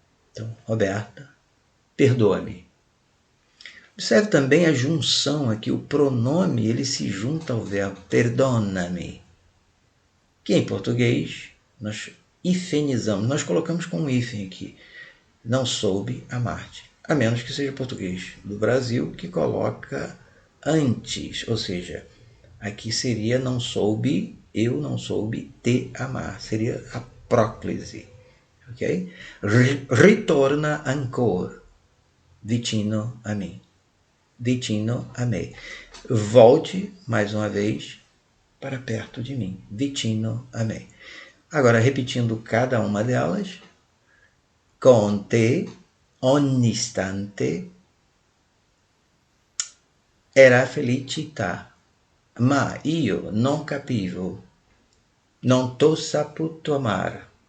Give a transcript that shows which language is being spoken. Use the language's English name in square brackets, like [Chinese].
[Portuguese] Então, Roberta, perdoa-me. Observe também a junção aqui, o pronome ele se junta ao verbo perdona-me, que em português nós hifenizamos, nós colocamos com um hífen aqui, não soube amar-te, a menos que seja português do Brasil que coloca antes, ou seja, aqui seria não soube, eu não soube te amar, seria a próclise, ok? [Italian] Ritorna ancora vicino a mim. Vicino a me. [Portuguese] Volte mais uma vez para perto de mim. [Italian] Vicino a me. [Portuguese] Agora, repetindo cada uma delas. [Italian] Con te, ogni istante, era felicità, ma io non capivo, non t'ho saputo amar.